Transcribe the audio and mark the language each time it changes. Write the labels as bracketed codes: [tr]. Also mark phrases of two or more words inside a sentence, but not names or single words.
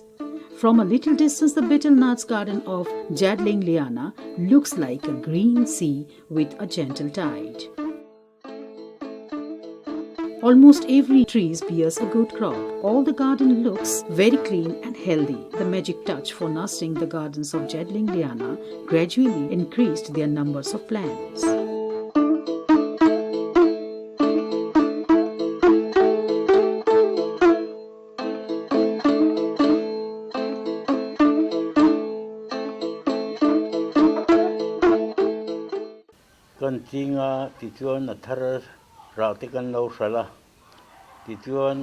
[en] From a little distance, the betel nuts garden of Jadling Liana looks like a green sea with a gentle tide. Almost every tree bears a good crop. All the garden looks very clean and healthy. The magic touch for nurturing the gardens of Jadling Liana gradually increased their numbers of plants. [lus] Kan tinga tituan athar rauti kan lo sala tituan